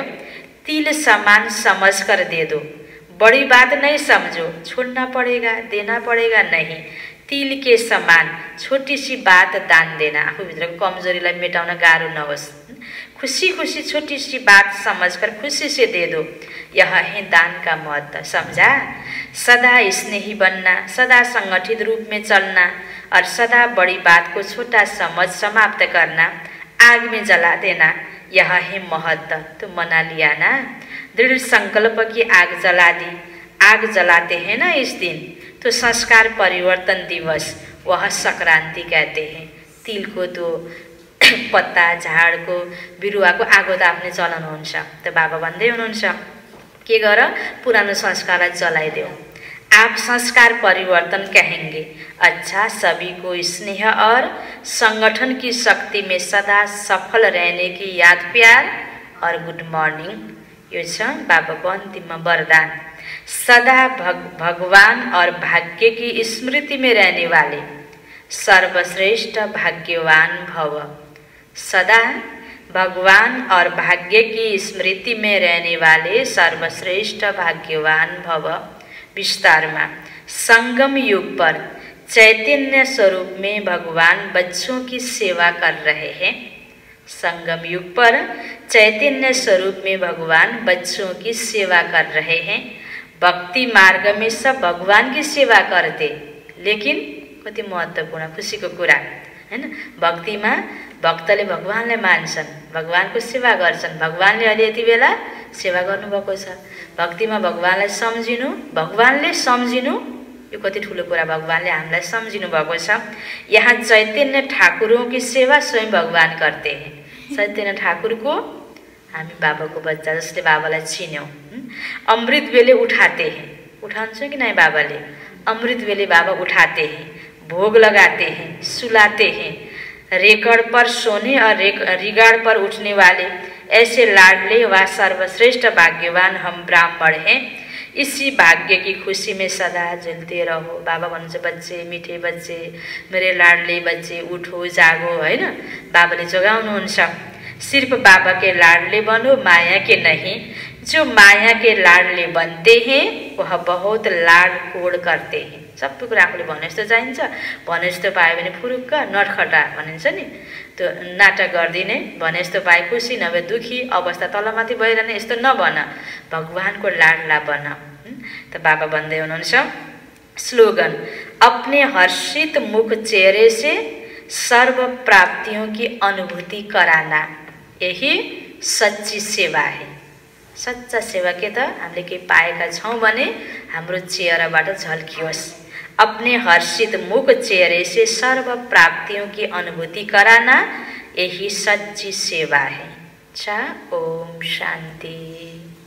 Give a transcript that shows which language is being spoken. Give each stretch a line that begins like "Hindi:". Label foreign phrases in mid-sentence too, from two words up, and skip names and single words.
Hindi: तिल समान समझ कर दे दो, बड़ी बात नहीं समझो, छोड़ना पड़ेगा देना पड़ेगा नहीं। तिल के समान छोटी सी बात दान देना,
Nepali: आफूभित्रको कमजोरीलाई मेटाउन गाह्रो नहोस्।
Hindi: खुशी खुशी छोटी सी बात समझकर खुशी से दे दो, यह है दान का महत्व। समझा? सदा स्नेही बनना, सदा संगठित रूप में चलना और सदा बड़ी बात को छोटा समझ समाप्त करना, आग में जला देना, यह है महत्व। तो मना लिया ना, दृढ़ संकल्प की आग जला दी। आग जलाते हैं ना इस दिन, तो संस्कार परिवर्तन दिवस, वह संक्रांति कहते हैं। तिल को तो
Nepali: पत्ता झाडको बिरुवाको आगो त आफ्नै चलन हुन्छ। त बाबा भन्दै हुनुहुन्छ के गर, पुरानो संस्कारलाई जलाइदेऊ।
Hindi: आप संस्कार परिवर्तन कहेंगे। अच्छा, सभी को स्नेह और संगठन की शक्ति में सदा सफल रहने की याद प्यार और
English: good morning.
Nepali: यो छ बाबाको अन्तिममा वरदान।
Hindi: सदा भगवान और भाग्य की स्मृति में रहने वाले सर्वश्रेष्ठ भाग्यवान भव। सदा भगवान और भाग्य की स्मृति में रहने वाले सर्वश्रेष्ठ भाग्यवान भव। विस्तार में संगम युग पर चैतन्य स्वरूप में भगवान बच्चों की सेवा कर रहे हैं। संगम युग पर चैतन्य स्वरूप में भगवान बच्चों की सेवा कर रहे हैं। भक्ति मार्ग में सब भगवान की सेवा करते, लेकिन
Nepali: कति महत्त्वपूर्ण खुसीको कुरा हैन, भक्तिमा भक्तले भगवानलाई मान्छन्, भगवानको सेवा गर्छन्। भगवानले अहिले यति बेला सेवा गर्नुभएको छ। भक्तिमा भगवानलाई सम्झिनु, भगवानले सम्झिनु यो कति ठुलो कुरा भगवानले हामीलाई सम्झिनु भएको छ।
Hindi: यहाँ चैतन्य ठाकुरों की सेवा स्वयं भगवान करते हैं।
Nepali: चैतन्य ठाकुर को हामी बाबाको बच्चा जसले बाबालाई चिन्यौं।
Hindi: अमृत वेले उठाते हैं,
Nepali: उठान्छ कि
Hindi: नहीं बाबाले? अमृत वेले बाबा उठाते हैं, भोग लगाते हैं, सुलाते हैं। रेकड़ पर सोने और रिगाड़ पर उठने वाले ऐसे लाडले व सर्वश्रेष्ठ भाग्यवान हम ब्राह्मण हैं। इसी भाग्य की खुशी में सदा झुलते रहो। बाबा भन्नुहुन्छ बच्चे, मीठे बच्चे, मेरे लाडले बच्चे, उठो जागो,
Nepali: हैन? बाबाले जगाउनुहुन्छ।
Hindi: सिर्फ बाबा के लाडले बनो, माया के नहीं। जो माया के लाडले बनते हैं वह बहुत लाड कोड करते हैं।
Nepali: सबै कुरा आफूले भने जस्तो चाहिन्छ, भने जस्तो पायो भने फुरुक्क नटखटा भनिन्छ नि, त्यो नाटक गर्दिने, भने जस्तो पाए खुसी नभए दुखी, अवस्था तलमाथि भइरहने यस्तो नबन, भगवानको लाडला बन। त बाबा भन्दै हुनुहुन्छ
Hindi: स्लोगन, अपने हर्षित मुख चेहरे से सर्व प्राप्तियों की अनुभूति कराना, यही सच्ची सेवा है। सच्चा सेवा के
Nepali: त हामीले केही पाएका छौं भने हाम्रो चेहराबाट झल्कियोस्।
Hindi: अपने हर्षित मुख चेहरे से सर्व प्राप्तियों की अनुभूति कराना, यही सच्ची सेवा है। ओम शांति।